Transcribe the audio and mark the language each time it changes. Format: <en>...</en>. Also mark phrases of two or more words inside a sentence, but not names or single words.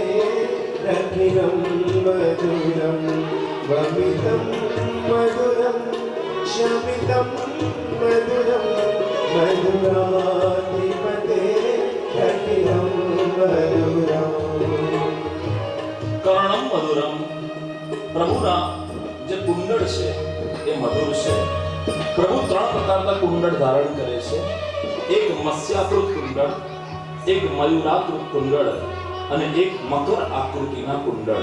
<sa>रखिलं मधुरं वमितं मधुरं शमितं मधुरं मधुराधिपते रखिलं मधुरं. કર્ણમ મધુરમ,</sa> <gu>પ્રભુના જે કુંડળ છે એ મધુર છે. પ્રભુ 3 પ્રકારના કુંડળ ધારણ કરે છે. એક મત્સ્યાકૃત કુંડળ, એક મયુરાકૃત કુંડળ અને એક મકર આકૃતિના કુંડળ.</gu>